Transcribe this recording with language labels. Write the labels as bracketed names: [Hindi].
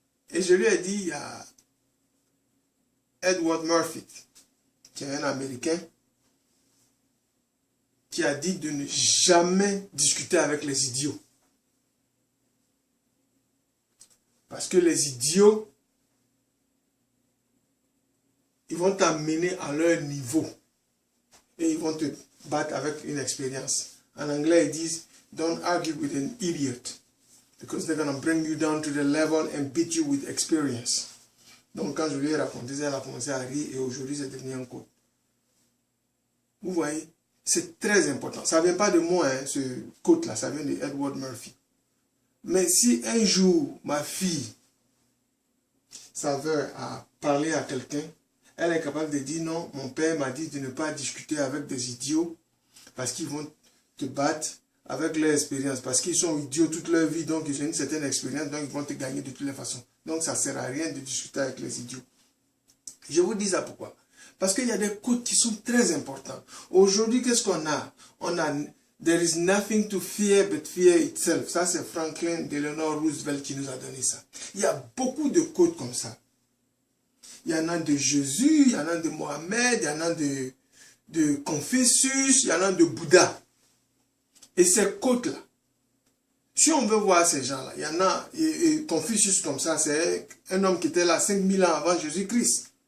[French] Et je lui ai dit, il y a Edward Murphy, qui est un Américain, qui a dit de ne jamais discuter avec les idiots. Parce que les idiots, ils vont t'amener à leur niveau. Et ils vont te battre avec une expérience. En anglais, ils disent, [English] don't argue with an idiot. Because they're going to bring you down to the level and beat you with experience. [French] Donc quand je lui ai raconté ça, elle a commencé à rire et aujourd'hui c'est devenu un code. Vous voyez, c'est très important. Ça ne vient pas de moi, hein, ce code-là, ça vient de Edward Murphy. Mais si un jour, ma fille s'avère à parler à quelqu'un, elle est capable de dire non, mon père m'a dit de ne pas discuter avec des idiots parce qu'ils vont te battre avec leur expérience, parce qu'ils sont idiots toute leur vie, donc ils ont une certaine expérience, donc ils vont te gagner de toutes les façons. Donc ça ne sert à rien de discuter avec les idiots. Je vous dis ça pourquoi? Parce qu'il y a des codes qui sont très importants. Aujourd'hui, qu'est-ce qu'on a? On a [English] there is nothing to fear but fear itself. [French] Ça, c'est Franklin Delano Roosevelt qui nous a donné ça. Il y a beaucoup de codes comme ça. Il y en a de Jésus, il y en a de Mohamed, il y en a de Confucius, il y en a de Bouddha. Et ces côtes-là, si on veut voir ces gens-là, il y en a, et Confucius comme ça, c'est un homme qui était là 5000 ans avant Jésus-Christ.